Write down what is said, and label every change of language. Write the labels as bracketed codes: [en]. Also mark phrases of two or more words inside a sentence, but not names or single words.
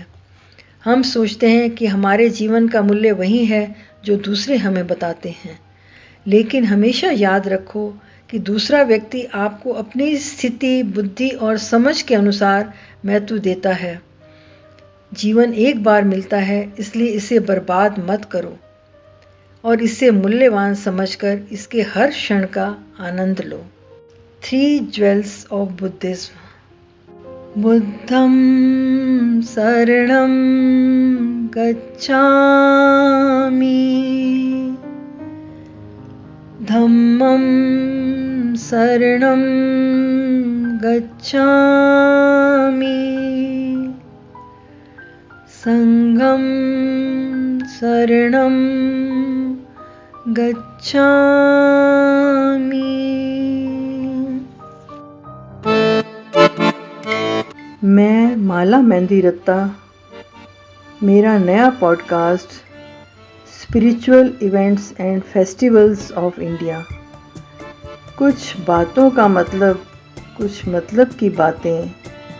[hi] हम सोचते हैं कि हमारे जीवन का मूल्य वही है जो दूसरे हमें बताते हैं, लेकिन हमेशा याद रखो कि दूसरा व्यक्ति आपको अपनी स्थिति, बुद्धि और समझ के अनुसार महत्व देता है। जीवन एक बार मिलता है, इसलिए इसे बर्बाद मत करो और इसे मूल्यवान समझकर इसके हर क्षण का आनंद लो। [en] 3 Jewels of Buddhism. [pi] बुद्धं शरणं गच्छामि, धम्मं शरणं गच्छामि, संघं शरणं गच्छामि। [hi] मैं माला मेहंदी रत्ता। मेरा नया पॉडकास्ट स्पिरिचुअल इवेंट्स एंड फेस्टिवल्स ऑफ इंडिया। कुछ बातों का मतलब, कुछ मतलब की बातें।